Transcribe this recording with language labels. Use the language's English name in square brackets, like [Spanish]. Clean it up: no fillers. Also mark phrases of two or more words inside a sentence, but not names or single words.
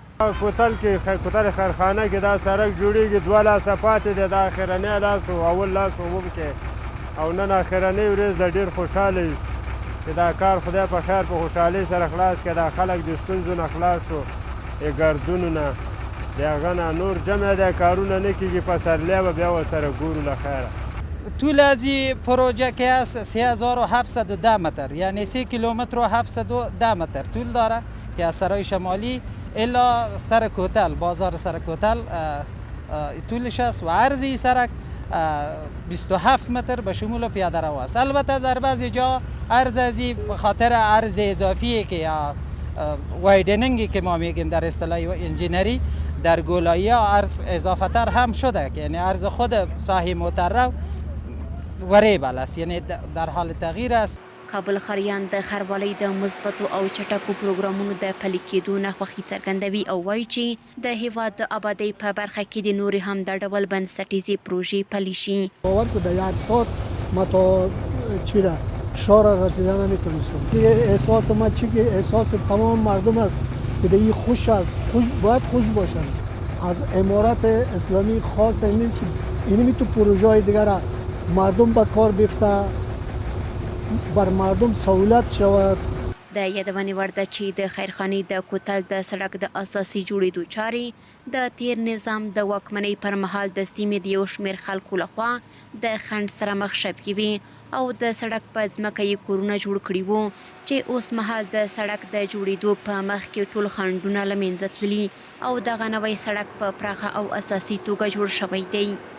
[Pashto] کوتل کې کوتل خیرخانه کې دا سړک جوړیږي، 2 لاسه پاتې دی، دا اخرنی لاس و اول لاس عموم کې او نن اخرنی ورځ د ډیر خوشحاله یو چې دا کار خدای په خیر په خوشحالۍ سره خلاص کړي. دا خلک د ستونزو نه خلاص شو، ګردونو نه، د هغه نه نور جمع دی کارونه نه کېږي. پسرلی به بیا ورسره ګورو له خیره. [Persian] طول از این پروژه که است 3710 متر، یعنی 3 کیلومتر و 710 متر طول داره که از سرای شمالی الا سر کوتل، بازار سر کوتل طولش است و عرض این سرک 27 متر به شمول پیاده رو است. البته در بعضی جا عرض از این به خاطر عرض اضافی که یا وایدنینگی که ما میگیم در اصطلاح انجینری در گولایی ها عرض اضافه تر هم شده، که یعنی عرض خود ساحه مترو وریبل است، یعنی در حال تغییر است. [Pashto] کابل ښاریان د ښاروالۍ د مثبتو او چټکو پروګرامونو د پلي کېدو نه خوښي څرګندوي او وایي چې د هیواد د آبادۍ په برخه کې د نورې هم د ډول بنسټیزې پروژې پلي شي. [Persian] باور که در 1 ساعت ما تا شهر رسیدن نمیتونستم. احساس ما چی که احساس تمام مردم است که این خوش است، باید خوش باشن. از امارت اسلامی خاص نیست که اینمی تو پروژه های دیگر مردم به کار بیفته، بر مردم سهولت شود. [Pashto] د یادونې وړ ده چې د خیرخانې د کوتل د سړک د اساسي جوړېدو چارې د تیر نظام د واکمنۍ پر مهال د سیمې د یو شمېر خلکو لخوا د خنډ سره مخ شوي وي او د سړک په ځمکه یې کورونه جوړ کړي وو چې اوس مهال د سړک د جوړېدو په مخ کې ټول خنډونه له منځه تللي او دغه نوی سړک په پراخه او اساسي توګه جوړ شوی دی.